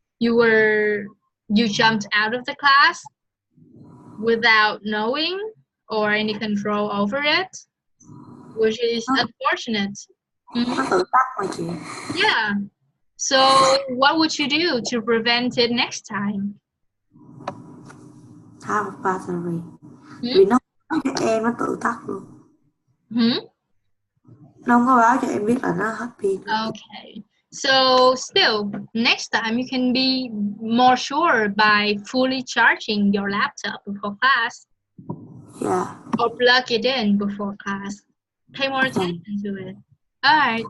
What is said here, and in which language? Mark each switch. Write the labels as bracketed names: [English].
[English] You jumped out of the class without knowing or any control over it, which is unfortunate. [Vietnamese] Nó tự tắt mà chị. [English] Yeah. So what would you do to prevent it next time? Have a battery. [Vietnamese] Vì nó báo cho em nó tự tắt luôn. Nó không có báo cho em biết là nó hết pin. [English] Okay. So still, next time you can be more sure by fully charging your laptop before class. Yeah. Or plug it in before class. Pay more attention to it. All right.